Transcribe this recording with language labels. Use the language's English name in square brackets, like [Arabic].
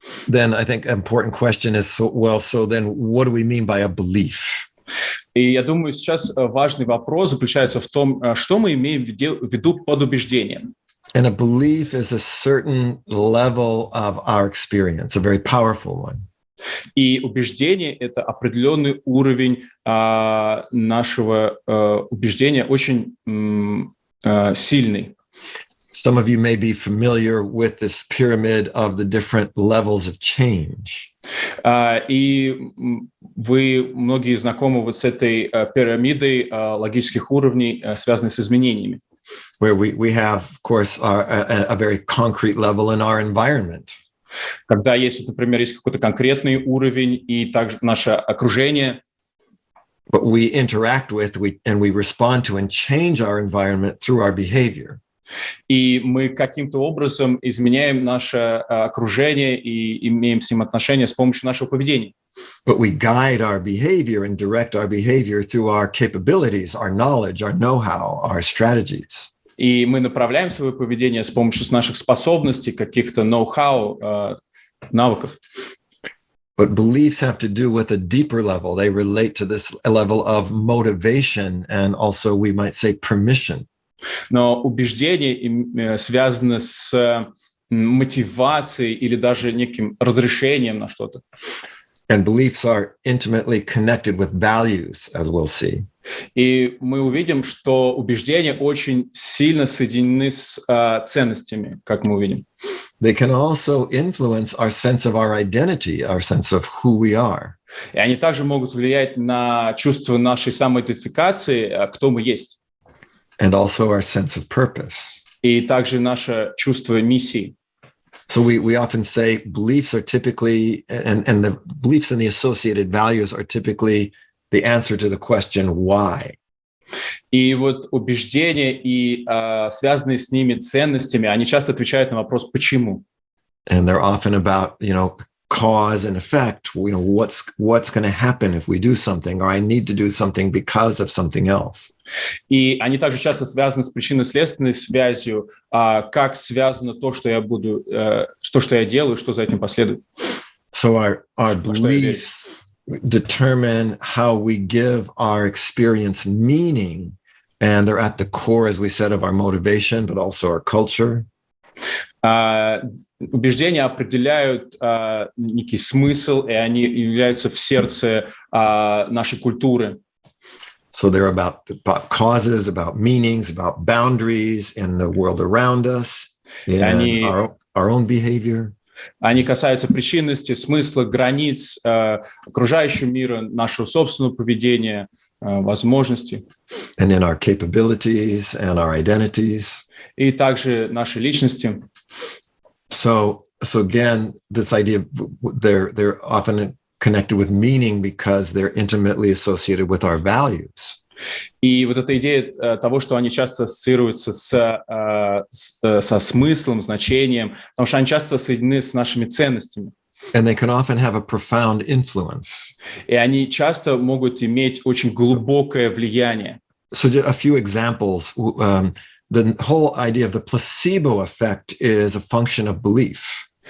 [English] Then I think an important question is, so then what do we mean by a belief? [Russian] И я думаю, сейчас важный вопрос заключается в том, что мы имеем в виду под убеждением. [English] And a belief is a certain level of our experience, a very powerful one. [Russian] И убеждение – это определенный уровень нашего убеждения, очень сильный. [English] Some of you may be familiar with this pyramid of the different levels of change. [Russian] И вы, многие знакомы вот с этой пирамидой логических уровней, связанной с изменениями. [English] Where we have, of course, a very concrete level in our environment. [Russian] Когда есть, например, есть какой-то конкретный уровень и также наше окружение. [English] But we interact with, and we respond to and change our environment through our behavior. [Russian] И мы каким-то образом изменяем наше окружение и имеем с ним отношения с помощью нашего поведения. [English] But we guide our behavior and direct our behavior through our capabilities, our knowledge, our know-how, our strategies. [Russian] И мы направляем свое поведение с помощью наших способностей, каких-то ноу-хау, навыков. [English] But beliefs have to do with a deeper level. They relate to this level of motivation and also, we might say, permission. [Russian] Но убеждения связаны с мотивацией или даже неким разрешением на что-то. [English] And beliefs are intimately connected with values, as we'll see. [Russian] И мы увидим, что убеждения очень сильно соединены с ценностями, как мы увидим. [English] They can also influence our sense of our identity, our sense of who we are. [Russian] И они также могут влиять на чувство нашей самоидентификации, кто мы есть. [English] And also our sense of purpose. [Russian] И также наше чувство миссии. [English] So we often say beliefs are typically, and the beliefs and the associated values are typically the answer to the question, why? [Russian] И вот убеждения и связанные с ними ценностями, они часто отвечают на вопрос «почему?». [English] And they're often about, cause and effect, what's going to happen if we do something, or I need to do something because of something else. [Russian] И они также часто связаны с причинно-следственной связью, как связано то, что я буду, что я делаю, что за этим последует. [English] So our beliefs determine how we give our experience meaning, and they're at the core, as we said, of our motivation, but also our culture. [Russian] Убеждения определяют некий смысл, и они являются в сердце нашей культуры. [English] So they're about causes, about meanings, about boundaries in the world around us, and our own behavior. [Russian] Они касаются причинности, смысла, границ окружающего мира, нашего собственного поведения, возможностей. [English] And in our capabilities and our identities. [Russian] И также наши личности. [English] So again, this idea, they're often connected with meaning because they're intimately associated with our values. [Russian] И вот эта идея того, что они часто ассоциируются со смыслом, значением, потому что они часто соединены с нашими ценностями. [English] And they can often have a profound influence. [Russian] И они часто могут иметь очень глубокое влияние. [English] So a few examples. The whole idea of the placebo effect is a function of belief.